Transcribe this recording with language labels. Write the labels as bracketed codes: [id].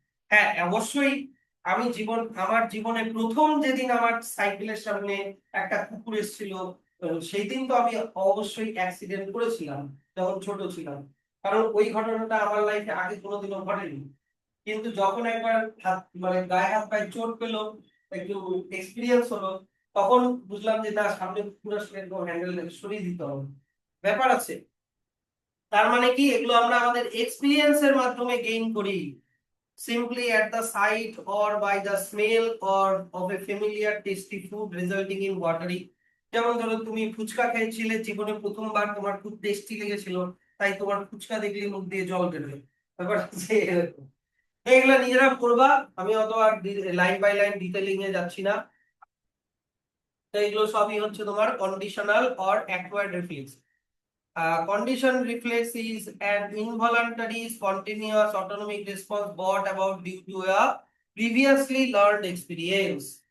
[bn] হ্যাঁ অবশ্যই, আমার জীবনে প্রথম যেদিন আমার সাইকেলের সামনে একটা কুকুর এসেছিল, সেই দিন তো আমি অবশ্যই অ্যাক্সিডেন্ট করেছিলাম যখন ছোট ছিলাম, কারণ ওই ঘটনাটা আমার লাইফে আগে কোনোদিনও ঘটেনি। কিন্তু যখন একবার হাত মানে গায়ে হাত পায়ে চোট পেলো, একটু এক্সপিরিয়েন্স হলো, তখন বুঝলাম যে না, সামনে কুকুর আসলে হ্যান্ডেল সরিয়ে দিতে হবে, ব্যাপার আছে। তার মানে কি, এগুলো আমরা আমাদের এক্সপিরিয়েন্সের মাধ্যমে গেইন করি, [en] simply at the sight or by the smell or of a familiar tasty food resulting in watery। [bn] যেমন ধরো তুমি ফুচকা খেয়েছিলে জীবনে প্রথমবার, তোমার খুব টেস্টি লেগেছিল, তাই তোমার ফুচকা দেখলে মুখ দিয়ে জল বেরোয়। ব্যাপার হচ্ছে এরকম। এগুলা নিজেরা পড়বা, আমি অত আর লাইন বাই লাইন ডিটেলিং এ যাচ্ছি না। তো এগুলো সবই হচ্ছে তোমার conditional or acquired reflex. [en] Condition reflex is an involuntary, spontaneous, autonomic response brought about due to a previously learned experience।